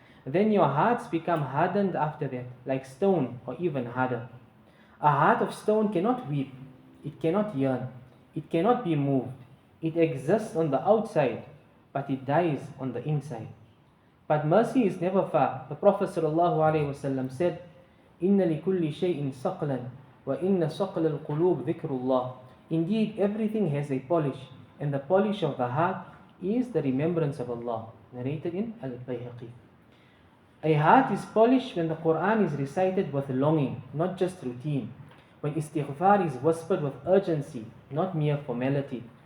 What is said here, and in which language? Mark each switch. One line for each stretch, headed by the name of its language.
English: Then your hearts become hardened after that, like stone or even harder. A heart of stone cannot weep, it cannot yearn, it cannot be moved. It exists on the outside, but it dies on the inside. But mercy is never far. The Prophet ﷺ said,
Arabic: إِنَّ لِكُلِّ شَيْءٍ صَقْلًا وَإِنَّ صَقْلَ الْقُلُوبِ ذِكْرُ اللَّهِ.
English: Indeed, everything has a polish, and the polish of the heart is the remembrance of Allah. Narrated in Al-Bayhaqi. A heart is polished when the Quran is recited with longing, not just routine. When istighfar is whispered with urgency, not mere formality.